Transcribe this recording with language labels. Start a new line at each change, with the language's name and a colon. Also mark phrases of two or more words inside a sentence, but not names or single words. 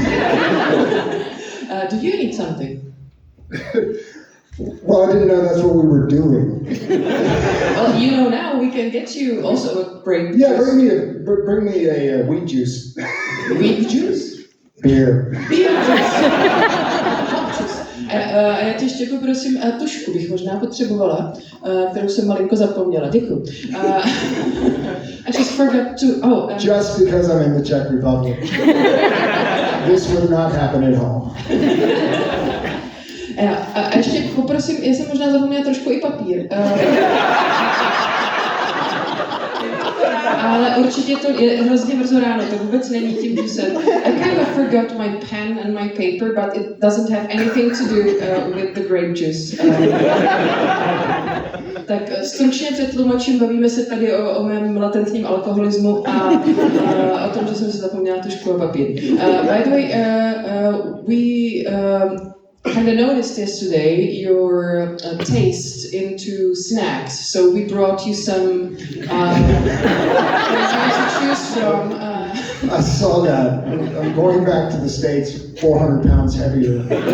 English: Do you need something? Well, I didn't know that's what we were doing. Well, you know now we can get you also a grape juice. Yeah, bring me a wheat juice. Wheat juice? Beer. Beer juice.
Czech: A já tě ještě poprosím, tušku bych možná potřebovala, kterou jsem malinko zapomněla. Děkuji.
English: I just forgot to... Just because I'm in the Czech Republic. This would not happen at home.
Czech: A ještě poprosím, já jsem možná zapomněla trošku i papír. Ale určitě to je hrozně brzo ráno, to vůbec není tím, že jsem...
English: I kind of forgot my pen and my paper, but it doesn't have anything to do with the grape juice.
Czech: Tak stručně přetlumočím, bavíme se tady o mém latentním alkoholismu a o tom, že jsem si zapomněla tušku a papír.
English: By the way, we... kind of noticed yesterday your taste into snacks, so we brought you some to choose from. I saw that. I'm going back to the States 400 pounds heavier.